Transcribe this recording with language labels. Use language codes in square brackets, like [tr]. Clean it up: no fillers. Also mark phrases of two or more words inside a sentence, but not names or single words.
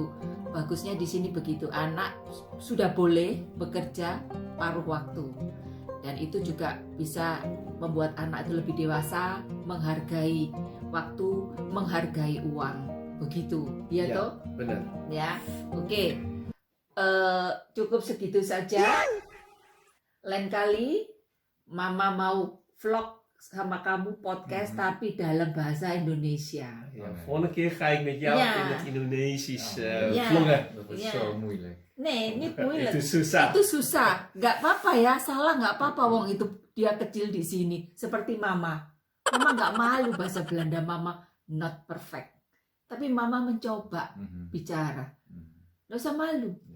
[id] Bagusnya di sini begitu, anak sudah boleh bekerja paruh waktu dan itu juga bisa membuat anak itu lebih dewasa, menghargai waktu, menghargai uang. begitu, ya Ya. toh? Benar. Ya, oke. Cukup segitu saja. Lain kali Mama mau vlog sama kamu podcast tapi dalam bahasa Indonesia. [nl] Ja, volgende keer ga ik met jou Ja. in het Indonesisch Ja. vloggen. Dat is Ja. zo moeilijk. [id] Nih, ini moeilijk. Itu susah. Itu susah. Nggak apa-apa ya, salah nggak apa-apa. Wong itu dia kecil di sini. Seperti Mama. Mama nggak malu bahasa Belanda. [en] Mama not perfect. [id] Tapi Mama mencoba bicara. Nggak usah malu. [nl] Ja.